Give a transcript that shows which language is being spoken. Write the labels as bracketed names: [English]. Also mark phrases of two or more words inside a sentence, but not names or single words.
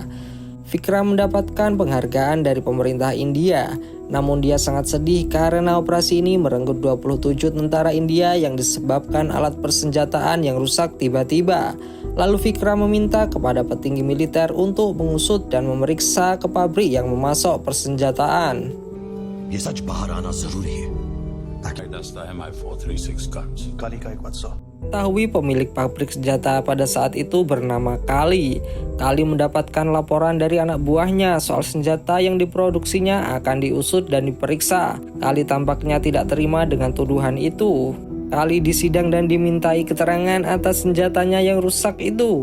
[Indonesian] Vikram mendapatkan penghargaan dari pemerintah India, namun dia sangat sedih karena operasi ini merenggut 27 tentara India yang disebabkan alat persenjataan yang rusak tiba-tiba. Lalu Vikram meminta kepada petinggi militer untuk mengusut dan memeriksa ke pabrik yang memasok persenjataan. [Hindi] ये सच बाहर आना जरूरी है। [Indonesian] Ketahui pemilik pabrik senjata pada saat itu bernama Kali. Kali mendapatkan laporan dari anak buahnya soal senjata yang diproduksinya akan diusut dan diperiksa. Kali tampaknya tidak terima dengan tuduhan itu. Kali disidang dan dimintai keterangan atas senjatanya yang rusak itu.